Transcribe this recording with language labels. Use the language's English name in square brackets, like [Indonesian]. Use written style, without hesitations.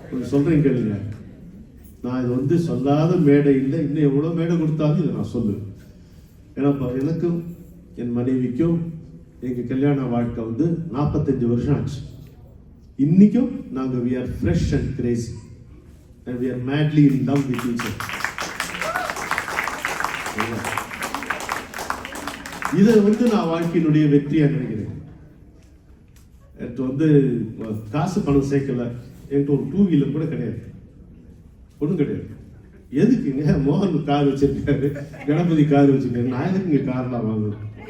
[Tamil] சொல்றேன் கேளுங்க. நான் இது வந்து சொல்லாத மேடை இல்லை, இன்னும் எவ்வளவு மேடை கொடுத்தாலும் இதை நான் சொல்லுவேன். ஏன்னா எனக்கும் என் மனைவிக்கும் எங்க கல்யாண வாழ்க்கை வந்து 45 வருஷம் ஆச்சு. இன்னைக்கும் நாங்க [English] we are fresh and crazy and we are madly in love with each other. [Tamil] இதை வந்து நான் வாழ்க்கையினுடைய வெற்றியா நினைக்கிறேன். எனக்கு வந்து காசு பணம் சேர்க்கல, என்கிட்ட ஒரு 2 வீலர் கூட கிடையாது, ஒன்றும் கிடையாது. எதுக்குங்க? மோகன் கார் வச்சிருக்காரு, கணபதி கார் வச்சிருக்காரு, நான் எதுக்கு இங்கே கார்லாம் வாங்கணும்?